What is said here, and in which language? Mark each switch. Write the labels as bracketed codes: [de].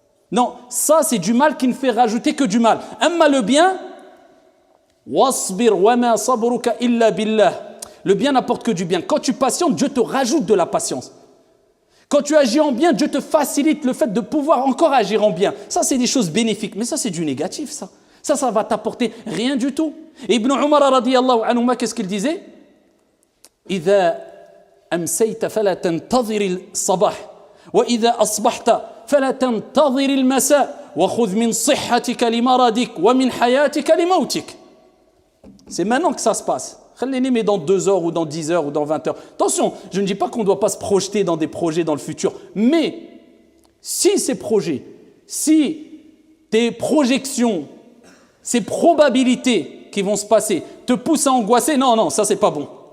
[fr] Non, ça c'est du mal qui ne fait rajouter que du mal. Amma le bien, [ar] wasbir wa ma sabruka illa billah. [fr] Le bien n'apporte que du bien. Quand tu patientes, Dieu te rajoute de la patience. Quand tu agis en bien, Dieu te facilite le fait de pouvoir encore agir en bien. Ça, c'est des choses bénéfiques. Mais ça, c'est du négatif, ça. Ça va t'apporter rien du tout. Et Ibn Umar, radiyallahu anhuma, qu'est-ce qu'il disait? [ar] إذا أمسيت فلا تنتظر الصباح وإذا أصبحت فلا تنتظر المساء وخذ من صحتك لمرضك ومن حياتك لموتك. [fr] C'est maintenant que ça se passe. Mais dans 2 heures ou dans 10 heures ou dans 20 heures. Attention, je ne dis pas qu'on ne doit pas se projeter dans des projets dans le futur. Mais si ces projets, si tes projections, ces probabilités qui vont se passer te poussent à angoisser, non, ça c'est pas bon.